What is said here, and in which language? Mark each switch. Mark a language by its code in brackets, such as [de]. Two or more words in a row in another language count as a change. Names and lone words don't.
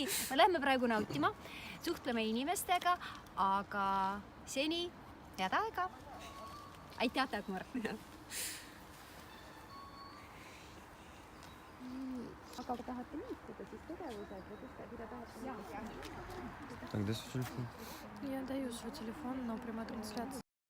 [et] Me läheme praegu nautima, suhtleme inimestega, aga seni head aega. Aitäh, Dagmar! Aga tahate liikuda siis tegevused või mida tahate? [ru] Тогда телефон. Я даю свой телефон, но прямая трансляция.